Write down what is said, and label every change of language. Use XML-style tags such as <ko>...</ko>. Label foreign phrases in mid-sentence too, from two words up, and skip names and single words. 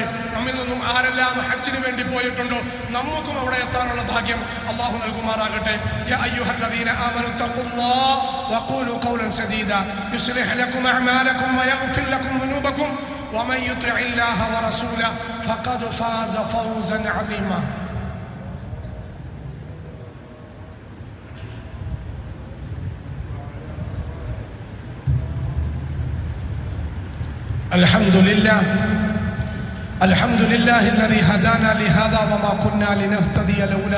<ml>നമ്മിൽ നിന്നും ആരെല്ലാം ഹജ്ജിന് വേണ്ടി പോയിട്ടുണ്ടോ നമുക്കും അവിടെ എത്താനുള്ള ഭാഗ്യം അല്ലാഹു നൽകുമാറാകട്ടെ.</ml> <ar>يا أيها الذين آمنوا اتقوا الله وقولوا قولا سديدا يصلح لكم أعمالكم ويغفر لكم ذنوبكم ومن يطع الله ورسوله فقد فاز فوزا عظيما. الحمد لله الذي هدانا لهذا وما كنا لنهتدي لولا</ar>